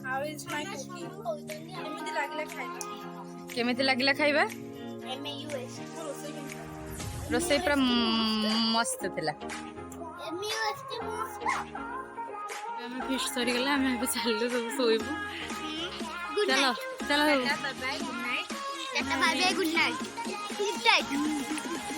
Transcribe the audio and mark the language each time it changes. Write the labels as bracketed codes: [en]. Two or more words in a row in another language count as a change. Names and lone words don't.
[or] କେମିତି ଲାଗିଲା ଖାଇବା? ରୋଷେଇ ପୁରା ମସ୍ତ ଥିଲା। ଆମେ ଫିଷ୍ଟ ସରିଗଲା, ଆମେ ଏବେ ଚାଲିଲୁ ସବୁ ଶୋଇବୁ। ଚାଲ ଚାଲ। [en] Bye bye, good night. Bye bye, good night.